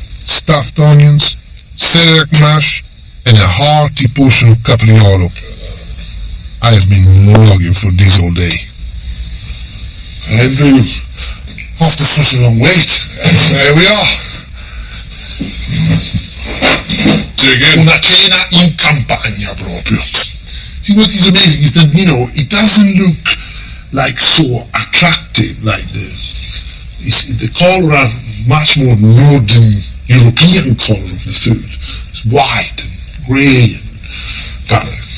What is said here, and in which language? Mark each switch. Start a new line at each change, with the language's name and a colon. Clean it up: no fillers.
English: Stuffed onions, celery mash, and a hearty portion of capriolo. I have been longing for this all day. I've been after such a long wait. There we are.
Italian: Una cena in campagna proprio.
English: See, what is amazing is that, it doesn't look like so attractive, like the color are much more northern European color of the food. It's white and grey and color.